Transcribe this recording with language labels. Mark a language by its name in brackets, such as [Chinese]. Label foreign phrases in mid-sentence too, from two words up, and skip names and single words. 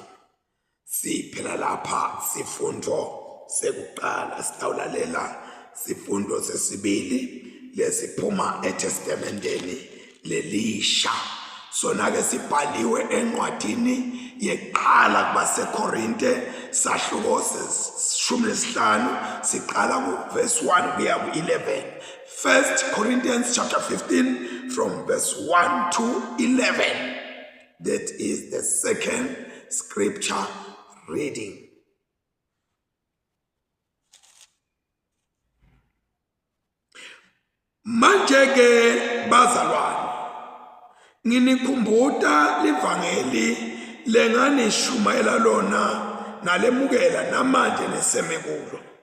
[Swati] Siphela lapha sifundo sekuqala sitawulalela sifundo sesibili lesiphuma eTestamenteni lelisha. Sona ke sibhaliwe encwadini yeqala kubaseKorinte sahluko 15 siqala kuverse 1 kuya ku11. [English] 1 Corinthians chapter 15 from verse 1 to 11. That is the second scripture reading. [Swati] Manje ke bazalwane nginikhumbuta livangeli lenganishumayela lona nalemukela namanje nesemekulo.